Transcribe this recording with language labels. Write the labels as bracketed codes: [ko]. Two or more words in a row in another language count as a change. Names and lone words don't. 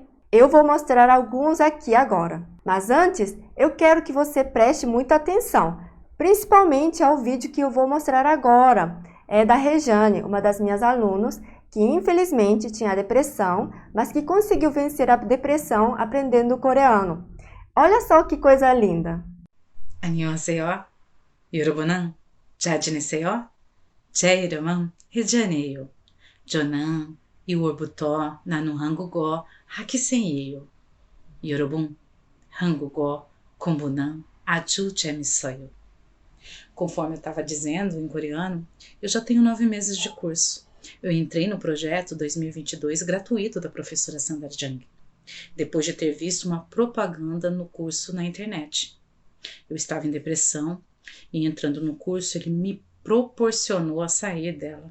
[pt] Eu vou mostrar alguns aqui agora. Mas antes, eu quero que você preste muita atenção, principalmente ao vídeo que eu vou mostrar agora. É da Rejane, uma das minhas alunas, que infelizmente tinha depressão, mas que conseguiu vencer a depressão aprendendo coreano. Olha só que coisa linda! [ko] 안녕하세요. 여러분은 잘 지내세요? 제 이름은 혜전이에요. 저는 2월부터 나눔 한국어 학기생이에요. 여러분, 한국어 공부는 아주 재밌어요. [pt] Conforme eu estava dizendo em coreano, eu já tenho 9 meses de curso. Eu entrei no projeto 2022 gratuito da professora Sandra Jung, depois de ter visto uma propaganda no curso na internet. Eu estava em depressão e entrando no curso ele me proporcionou a sair dela.